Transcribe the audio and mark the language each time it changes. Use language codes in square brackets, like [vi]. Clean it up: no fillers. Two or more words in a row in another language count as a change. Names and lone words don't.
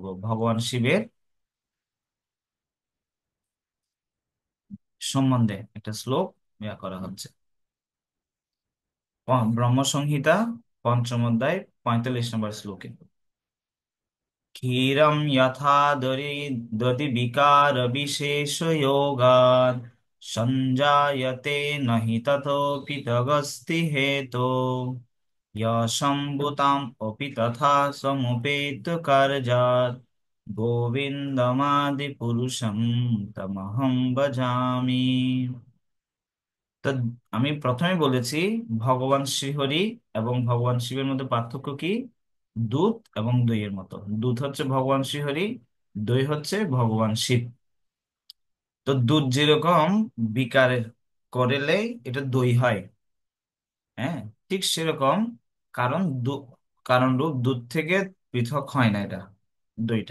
[bn] ভগবান শিবের সম্বন্ধে একটা শ্লোক ইয়া করা হচ্ছে। ব্রহ্ম সংহিতা পঞ্চম অধ্যায় 45 নম্বর শ্লোকে। [sa] ক্ষীরं यथा दधि विकार विशेष योगात् संजायते न हि ततोऽपि तगस्ति हेतो यशम्भुताम् अपि तथा समुपेत कार्यात् गोविन्दमादिपुरुषं तमहं भजामि। [bn] তো আমি প্রথমে বলেছি ভগবান শ্রীহরি এবং ভগবান শিবের মধ্যে পার্থক্য কি? দুধ এবং দইয়ের মতো। দুধ হচ্ছে ভগবান শ্রীহরি, দই হচ্ছে ভগবান শিব। তো দুধ যেরকম বিকারের করলে এটা দই হয়, হ্যাঁ, ঠিক সেরকম কারণ কারণ রূপ দুধ থেকে পৃথক হয় না এটা, দইটা।